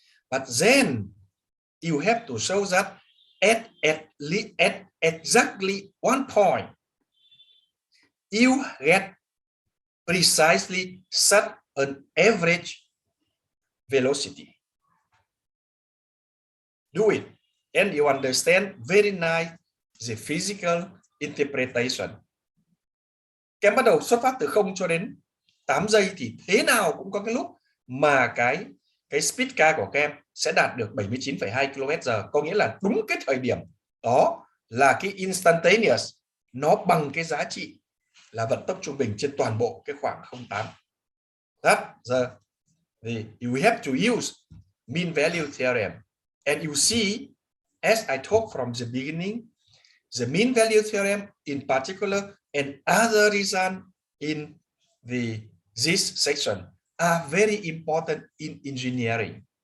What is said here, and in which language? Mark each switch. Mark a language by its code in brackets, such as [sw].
[en] But then you have to show that at exactly one point, you get precisely such an average velocity. Do it, and you understand very nice the physical interpretation. [vi] Các em bắt đầu xuất phát từ 0 cho đến 8 giây thì thế nào cũng có cái lúc mà cái speed car của các em sẽ đạt được 79,2 km/h, có nghĩa là đúng cái thời điểm đó là cái instantaneous nó bằng cái giá trị là vận tốc trung bình trên toàn bộ cái khoảng 0,8. [en] That you have to use mean value theorem, and you see, as I talked from the beginning, the mean value theorem in particular and other results in this section are very important in engineering.